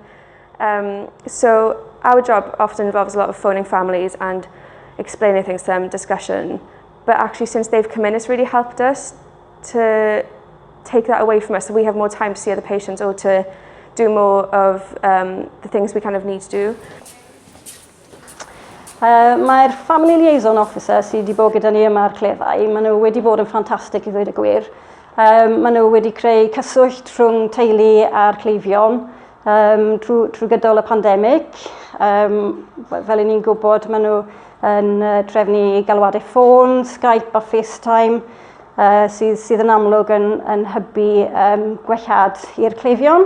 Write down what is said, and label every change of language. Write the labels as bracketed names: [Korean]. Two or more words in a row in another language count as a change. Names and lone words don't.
[English] So our job often involves a lot of phoning families and explaining things to them, discussion. But actually since they've come in, it's really helped us to take that away from us so we have more time to see other patients or to do more of the things we kind of need to do. [Welsh] Mae'r [English] Family Liaison Officer [Welsh] sydd wedi bod gyda ni yma ar cleddau, maen nhw wedi bod yn ffantastig I ddweud y gwir. Maen nhw wedi creu cyswllt rhwng teulu a'r chleifion trwy gydol y pandemig. Fel ni'n gwybod, maen nhw yn trefnu galwadau ffôn, Skype a FaceTime sydd yn amlwg yn hybu gwellad i'r chleifion.